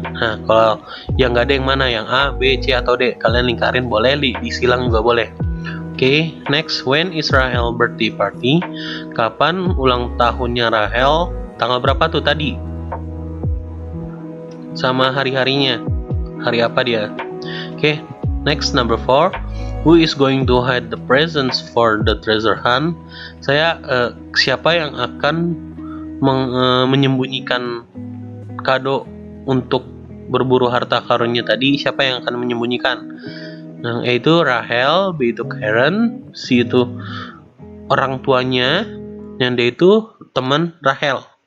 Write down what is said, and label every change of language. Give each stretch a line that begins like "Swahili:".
Indonesian: Nah, kalau yang nggak ada yang mana? Yang A, B, C, atau D? Kalian lingkarin, boleh disilang juga boleh.
English: Oke, next, when is Rahel birthday party?
Indonesian: Kapan ulang tahunnya Rahel? Tanggal berapa tuh tadi? Sama hari-harinya. Hari apa dia?
English: Oke, next, number 4. Who is going to hide the presents for the treasure hunt?
Indonesian: Siapa yang akan menyembunyikan kado untuk berburu harta karunnya tadi? Siapa yang akan menyembunyikan? Yang A itu Rahel, B itu Karen, C itu orang tuanya, yang D itu teman Rahel.